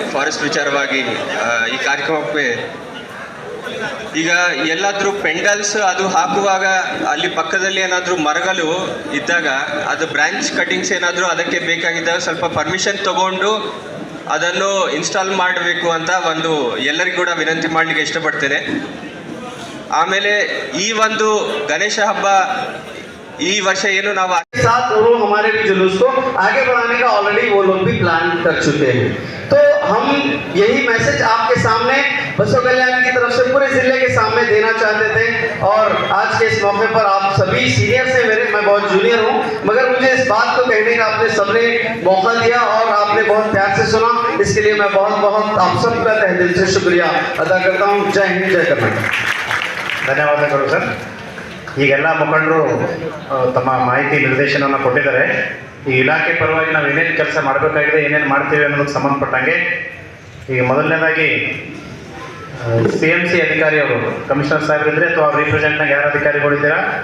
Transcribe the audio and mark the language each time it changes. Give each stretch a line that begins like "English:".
Kannada: Forest ವಿಚಾರವಾಗಿ ಈ ಕಾರ್ಯಕ್ರಮಕ್ಕೆ ಈಗ ಎಲ್ಲಾದ್ರೂ ಪೆಂಡಲ್ಸ್ ಅದು ಹಾಕುವಾಗ ಅಲ್ಲಿ ಪಕ್ಕದಲ್ಲಿ ಏನಾದರೂ ಮರಗಳು ಇದ್ದಾಗ, ಅದು ಬ್ರಾಂಚ್ ಕಟಿಂಗ್ಸ್ ಏನಾದರೂ ಅದಕ್ಕೆ ಬೇಕಾಗಿದ್ದಾಗ ಸ್ವಲ್ಪ ಪರ್ಮಿಷನ್ ತಗೊಂಡು ಅದನ್ನು ಇನ್ಸ್ಟಾಲ್ ಮಾಡಬೇಕು ಅಂತ ಒಂದು ಎಲ್ಲರಿಗೂ ಕೂಡ ವಿನಂತಿ ಮಾಡಲಿಕ್ಕೆ ಇಷ್ಟಪಡ್ತೇನೆ. ಆಮೇಲೆ ಈ ಒಂದು ಗಣೇಶ ಹಬ್ಬ ಈ ವರ್ಷ ಏನು ನಾವು
Hindi: साथ और हमारे भी जुलूस को आगे बढ़ाने का ऑलरेडी वो लोग भी प्लान कर चुके हैं. तो हम यही मैसेज आपके सामने बसव कल्याण की तरफ से पूरे जिले के सामने देना चाहते थे. और आज के इस मौके पर आप सभी सीनियर से मैं बहुत जूनियर हूँ, मगर मुझे इस बात को कहने का आपने सबने मौका दिया और आपने बहुत प्यार से सुना. इसके लिए मैं बहुत बहुत आप सबका तहे दिल से शुक्रिया अदा करता हूँ. जय हिंद, जय कर्नाटक.
Kannada: ಧನ್ಯವಾದಗಳು ಸರ್. ಈಗೆಲ್ಲ ಮುಖಂಡರು ತಮ್ಮ ಮಾಹಿತಿ ನಿರ್ದೇಶನವನ್ನು ಕೊಟ್ಟಿದ್ದಾರೆ. ಈ ಇಲಾಖೆ ಪರವಾಗಿ ನಾವು ಏನೇನು ಕೆಲಸ ಮಾಡಬೇಕಾಗಿದೆ, ಏನೇನು ಮಾಡ್ತೀವಿ ಅನ್ನೋದಕ್ಕೆ ಸಂಬಂಧಪಟ್ಟಂಗೆ ಈಗ ಮೊದಲನೇದಾಗಿ CMC ಅಧಿಕಾರಿಯವರು, ಕಮಿಷನರ್ ಸಾಹೇಬ್ರು ಇದ್ರೆ ಅಥವಾ ಅವ್ರ ರಿಪ್ರೆಸೆಂಟ್ನಾಗ ಯಾರು ಅಧಿಕಾರಿಗಳಿದ್ದೀರಾ?